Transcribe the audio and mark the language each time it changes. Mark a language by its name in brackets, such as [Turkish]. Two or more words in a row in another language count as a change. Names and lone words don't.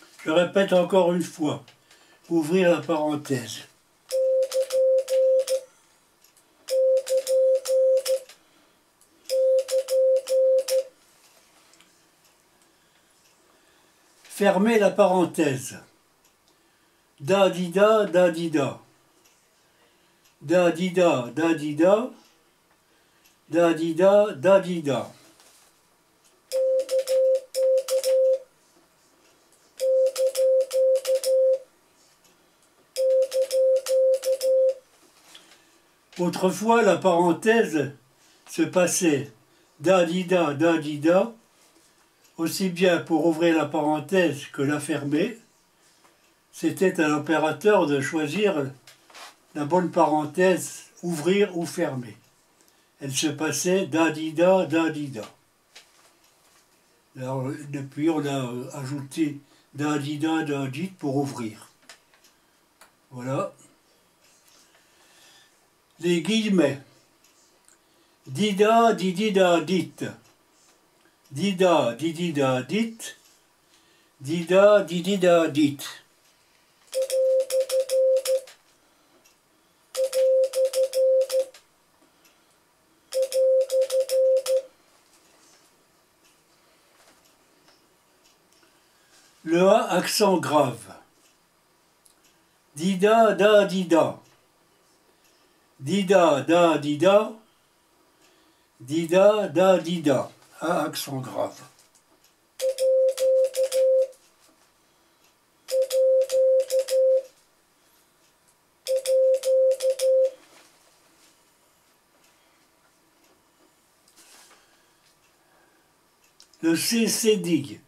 [French] Je répète encore une fois. Ouvrir la parenthèse. Fermer la parenthèse. Da-di-da, da-di-da. Da-di-da, da-di-da. Da-di-da, da-di-da. Autrefois, la parenthèse se passait da-di-da, da-di-da, aussi bien pour ouvrir la parenthèse que la fermer. C'était à l'opérateur de choisir la bonne parenthèse, ouvrir ou fermer. Elle se passait da-di-da, da-di-da. Alors, depuis, on a ajouté da-di-da, da-di pour ouvrir. Voilà. Les guillemets. Dida, didida, dit. Dida, didida, dit. Dida, didida, dit. Le A accent grave. Dida, da, dida. Dida, da, dida. Dida, da, dida. A accent grave. Le C, c'est digue.